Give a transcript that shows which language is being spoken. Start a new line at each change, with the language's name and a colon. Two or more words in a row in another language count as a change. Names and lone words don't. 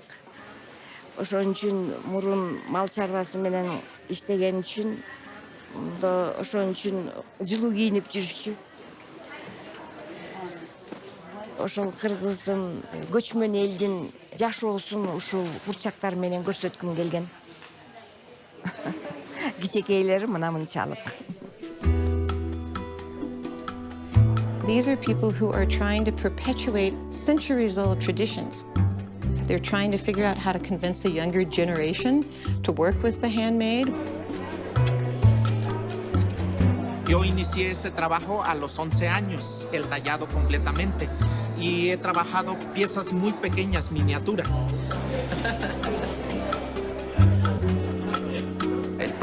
Kyrgyz: Ошон үчүн мурун мал чарбасы менен иштеген үчүн, ошон үчүн жылуу кийинип жүрүшчү. Ошол Кыргыздын көчмөн элдин жашоосун ушул курчактар менен көрсөткүм келген. Кичекейлери мына мынчалык.
English: These are people who are trying to perpetuate centuries-old traditions. They're trying to figure out how to convince a younger generation to work with the handmade.
Spanish: Yo inicié este trabajo a los 11 años, el tallado completamente, y he trabajado piezas muy pequeñas, miniaturas. El